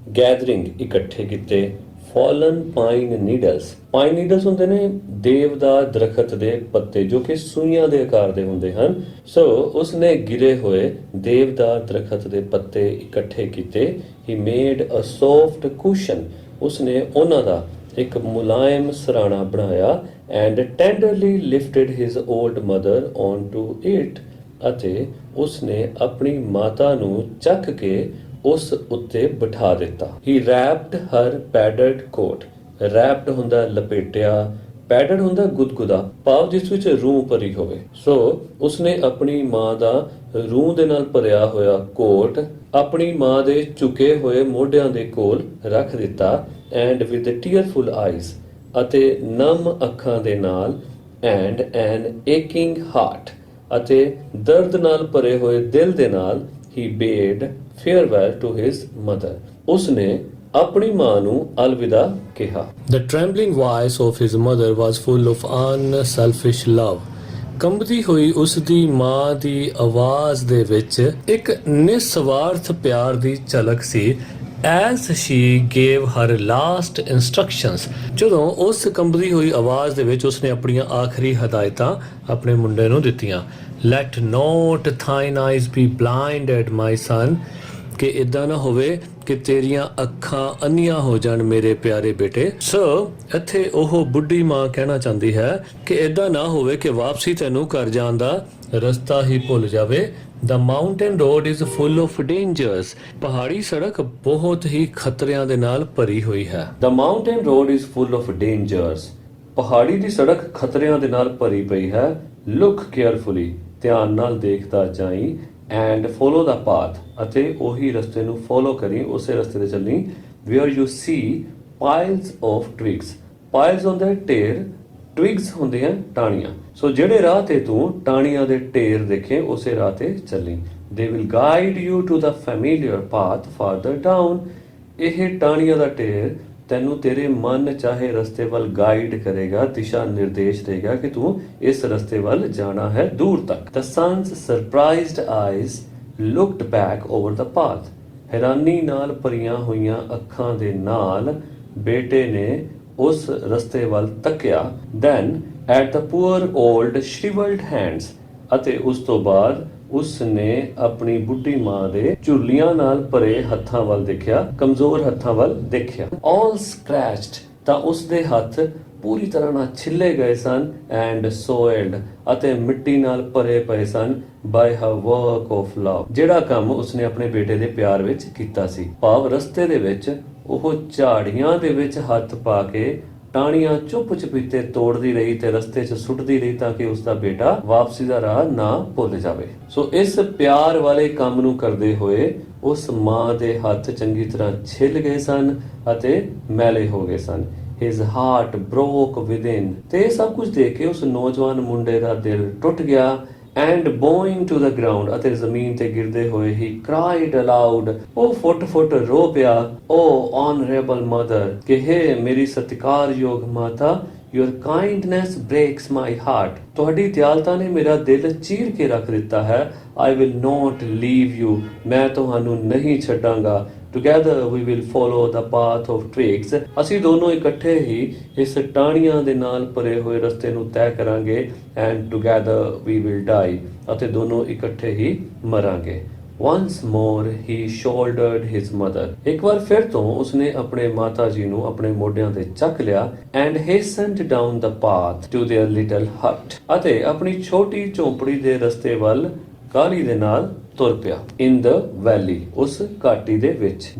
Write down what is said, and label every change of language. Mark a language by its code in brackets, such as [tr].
[pa] Gathering ਇਕੱਠੇ ਕੀਤੇ। [en] fallen pine needles। [pa] pine needles ਹੁੰਦੇ ਨੇ ਦੇਵਦਾਰ ਦਰਖਤ ਦੇ ਪੱਤੇ ਜੋ ਕਿ ਸੂਈਆਂ ਦੇ ਆਕਾਰ ਦੇ ਹੁੰਦੇ ਹਨ। ਸੋ ਉਸਨੇ ਗਿਰੇ ਹੋਏ ਦੇਵਦਾਰ ਦਰਖਤ ਦੇ ਪੱਤੇ ਇਕੱਠੇ ਕੀਤੇ। [en] he made a soft cushion। [pa] ਉਸਨੇ ਉਹਨਾਂ ਦਾ ਇੱਕ ਮੁਲਾਇਮ ਸਰਾਣਾ ਬਣਾਇਆ [en] and tenderly lifted his old mother onto it। [pa] ਅਤੇ ਉਸਨੇ ਆਪਣੀ ਮਾਤਾ ਨੂੰ ਚੱਕ ਕੇ ਉਸ ਉੱਤੇ ਬਿਠਾ ਦਿੱਤਾ। [en] he wrapped her padded coat। [pa] wrapped ਹੁੰਦਾ ਲਪੇਟਿਆ, padded ਹੁੰਦਾ ਗੁਦਗੁਦਾ, ਭਾਵ ਜਿਸ ਵਿੱਚ ਰੂਹ ਭਰੀ ਹੋਵੇ। ਸੋ ਉਸਨੇ ਆਪਣੀ ਮਾਂ ਦਾ ਰੂਹ ਦੇ ਨਾਲ ਭਰਿਆ ਹੋਇਆ ਕੋਟ ਆਪਣੀ ਮਾਂ ਦੇ ਝੁਕੇ ਹੋਏ ਮੋਢਿਆਂ ਦੇ ਕੋਲ ਰੱਖ ਦਿੱਤਾ [en] and with tearful eyes [pa] ਅਤੇ ਨਮ ਅੱਖਾਂ ਦੇ ਨਾਲ [en] and an aching heart [pa] ਅਤੇ ਦਰਦ ਨਾਲ ਭਰੇ ਹੋਏ ਦਿਲ ਦੇ ਨਾਲ [en] he bade farewell to his mother। [pa] ਉਸਨੇ ਆਪਣੀ ਮਾਂ ਨੂੰ ਅਲਵਿਦਾ ਕਿਹਾ। [en] The trembling voice of his mother was full of unselfish love। [pa] ਕੰਬਦੀ ਹੋਈ ਉਸ ਦੀ ਮਾਂ ਦੀ ਆਵਾਜ਼ ਦੇ ਵਿੱਚ ਇੱਕ ਨਿਸਵਾਰਥ ਪਿਆਰ ਦੀ ਝਲਕ ਸੀ। [en] As she gave her last instructions। [pa] ਜਦੋਂ ਉਸ ਕੰਬਦੀ ਹੋਈ ਆਵਾਜ਼ ਦੇ ਵਿੱਚ ਉਸਨੇ ਆਪਣੀਆਂ ਆਖਰੀ ਹਦਾਇਤਾਂ ਆਪਣੇ ਮੁੰਡੇ ਨੂੰ ਦਿੱਤੀਆਂ। [en] Let not thine eyes be blinded my son। [pa] ਕਿ ਇਦਾਂ ਨਾ ਹੋਵੇ ਕਿ ਤੇਰੀਆਂ ਅੱਖਾਂ ਅੰਨੀਆਂ ਹੋ ਜਾਣ ਮੇਰੇ ਪਿਆਰੇ ਬੇਟੇ। ਸੋ ਇੱਥੇ ਉਹ ਬੁੱਢੀ ਮਾਂ ਕਹਿਣਾ ਚਾਹੁੰਦੀ ਹੈ ਕਿ ਇਦਾਂ ਨਾ ਹੋਵੇ ਕਿ ਵਾਪਸੀ ਤੈਨੂੰ ਘਰ ਜਾਣ ਦਾ ਰਸਤਾ ਹੀ ਭੁੱਲ ਜਾਵੇ। [en] The mountain road is full of dangers। [pa] ਪਹਾੜੀ ਸੜਕ ਬਹੁਤ ਹੀ ਖਤਰਿਆਂ ਦੇ ਨਾਲ ਭਰੀ ਹੋਈ ਹੈ। [en] The mountain road is full of dangers। [pa] ਪਹਾੜੀ ਦੀ ਸੜਕ ਖਤਰਿਆਂ ਦੇ ਨਾਲ ਭਰੀ ਪਈ ਹੈ। [en] Look carefully। [pa] ਧਿਆਨ ਨਾਲ ਦੇਖਦਾ ਜਾਈਂ [en] and follow the path। [pa] ਅਤੇ ਉਹੀ ਰਸਤੇ ਨੂੰ ਫੋਲੋ ਕਰੀ, ਉਸੇ ਰਸਤੇ ਤੇ ਚੱਲੀ [en] where you see piles of twigs। [pa] piles ਹੁੰਦੇ ਢੇਰ, twigs ਹੁੰਦੇ ਆ ਟਾਹਣੀਆਂ। ਸੋ ਜਿਹੜੇ ਰਾਹ ਤੇ ਤੂੰ ਟਾਹਣੀਆਂ ਦੇ ਢੇਰ ਦੇਖੇ ਉਸੇ ਰਾਹ ਤੇ ਚੱਲੀ। [en] they will guide you to the familiar path farther down। [pa] ਇਹ ਟਾਹਣੀਆਂ ਦਾ ਢੇਰ ਤੈਨੂੰ ਤੇਰੇ ਮਨ ਚਾਹੇ ਰਸਤੇ ਵੱਲ ਗਾਈਡ ਕਰੇਗਾ, ਦਿਸ਼ਾ ਨਿਰਦੇਸ਼ ਦੇਗਾ ਕਿ ਤੂੰ ਇਸ ਰਸਤੇ ਵੱਲ ਜਾਣਾ ਹੈ ਦੂਰ ਤੱਕ। [en] The son's surprised eyes looked back over the path। [pa] ਹੈਰਾਨੀ ਨਾਲ ਭਰੀਆਂ ਹੋਈਆਂ ਅੱਖਾਂ ਦੇ ਨਾਲ ਬੇਟੇ ਨੇ ਉਸ ਰਸਤੇ ਵੱਲ ਤੱਕਿਆ। [en] Then at the poor old shriveled hands। [pa] ਅਤੇ ਉਸ ਤੋਂ ਬਾਅਦ ਉਸ ਨੇ ਆਪਣੀ ਬੁੱਢੀ ਮਾਂ ਦੇ ਝੁਰਲੀਆਂ ਨਾਲ ਭਰੇ ਹੱਥਾਂ ਵੱਲ ਦੇਖਿਆ, ਕਮਜ਼ੋਰ ਹੱਥਾਂ ਵੱਲ ਦੇਖਿਆ। [en] all scratched। [pa] ਤਾਂ ਉਸ ਦੇ ਹੱਥ ਪੂਰੀ ਤਰ੍ਹਾਂ ਨਾਲ ਛਿੱਲੇ ਗਏ ਸਨ [en] and soiled [pa] ਅਤੇ ਮਿੱਟੀ ਨਾਲ ਭਰੇ ਪਏ ਸਨ [en] by her work of love। [pa] ਜਿਹੜਾ ਕੰਮ ਉਸਨੇ ਆਪਣੇ ਬੇਟੇ ਦੇ ਪਿਆਰ ਵਿੱਚ ਕੀਤਾ ਸੀ। ਭਾਵ ਰਸਤੇ ਦੇ ਵਿੱਚ ਉਹ ਝਾੜੀਆਂ ਦੇ ਵਿੱਚ ਹੱਥ ਪਾ ਕੇ ਟਾਹਣੀਆਂ ਚੁੱਪ ਚਪੀਤੇ ਤੋੜਦੀ ਰਹੀ ਤੇ ਰਸਤੇ 'ਚ ਸੁੱਟਦੀ ਰਹੀ ਤਾਂ ਕਿ ਉਸਦਾ ਬੇਟਾ ਵਾਪਸੀ ਦਾ ਰਾਹ ਨਾ ਭੁੱਲ ਜਾਵੇ। ਸੋ ਇਸ ਪਿਆਰ ਵਾਲੇ ਕੰਮ ਨੂੰ ਕਰਦੇ ਹੋਏ ਉਸ ਮਾਂ ਦੇ ਹੱਥ ਚੰਗੀ ਤਰ੍ਹਾਂ ਛਿੱਲ ਗਏ ਸਨ ਅਤੇ ਮੈਲੇ ਹੋ ਗਏ ਸਨ। [en] His heart broke within। [pa] ਤੇ ਇਹ ਸਭ ਕੁਝ ਦੇਖ ਕੇ ਉਸ ਨੌਜਵਾਨ ਮੁੰਡੇ ਦਾ ਦਿਲ ਟੁੱਟ ਗਿਆ [en] and bowing to the ground [pa] ਅਤੇ ਜ਼ਮੀਨ ਤੇ ਗਿਰਦੇ ਹੋਏ [en] he cried aloud। [pa] ਉਹ ਫੁੱਟ ਰੋ ਪਿਆ। [en] Oh honorable mother [pa] ਕਿ ਹੈ ਮੇਰੀ ਸਤਿਕਾਰਯੋਗ ਮਾਤਾ [en] your kindness breaks my heart। [pa] ਤੁਹਾਡੀ ਦਿਆਲਤਾ ਨੇ ਮੇਰਾ ਦਿਲ ਚੀਰ ਕੇ ਰੱਖ ਦਿੱਤਾ ਹੈ। [en] I will not leave you। [pa] ਮੈਂ ਤੁਹਾਨੂੰ ਨਹੀਂ ਛੱਡਾਂਗਾ। [en] Together we will follow the path of twigs. [pa] ਅਸੀਂ ਦੋਨੋਂ ਇਕੱਠੇ ਹੀ ਇਸ ਟਾਹਣੀਆਂ ਦੇ ਨਾਲ ਭਰੇ ਹੋਏ ਰਸਤੇ ਨੂੰ ਤੈਅ ਕਰਾਂਗੇ। [en] And together we will die. [pa] ਅਤੇ ਦੋਨੋਂ ਇਕੱਠੇ ਹੀ ਮਰਾਂਗੇ। [en] Once more he shouldered his mother. [pa] ਇੱਕ ਵਾਰ ਫਿਰ ਤੋਂ ਉਸਨੇ ਆਪਣੇ ਮਾਤਾ ਜੀ ਨੂੰ ਆਪਣੇ ਮੋਢਿਆਂ ਤੇ ਚੱਕ ਲਿਆ। [en] And hastened down the path to their little hut. [pa] ਅਤੇ ਆਪਣੀ ਛੋਟੀ ਝੌਂਪੜੀ ਦੇ ਰਸਤੇ ਵੱਲ ਕਾਹਲੀ ਦੇ ਨਾਲ ਤੁਰ ਪਿਆ। [en] In the valley, [pa] ਉਸ ਘਾਟੀ ਦੇ ਵਿੱਚ।